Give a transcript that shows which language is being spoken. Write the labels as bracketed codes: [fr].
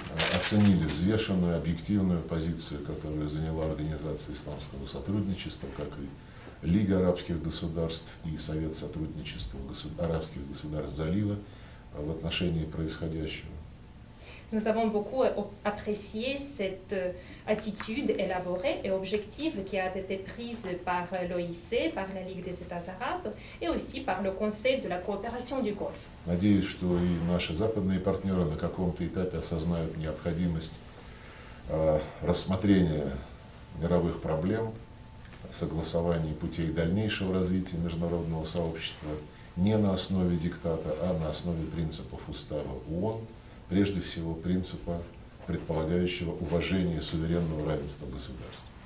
[ru] Мы оценили взвешенную, объективную позицию, которую заняла Организация исламского сотрудничества, как и Лига арабских государств и Совет сотрудничества арабских государств Залива в отношении происходящего. [fr] Nous avons beaucoup apprécié cette attitude élaborée et objective qui a été prise par l'OIC, par la Ligue des États arabes et aussi par le Conseil de la coopération du Golfe. [ru] Надеюсь, что и наши западные партнеры на каком-то этапе осознают необходимость рассмотрения мировых проблем, согласования путей дальнейшего развития международного сообщества не на основе диктата, а на основе принципов устава ООН, прежде всего принципа, предполагающего уважение суверенного равенства государств.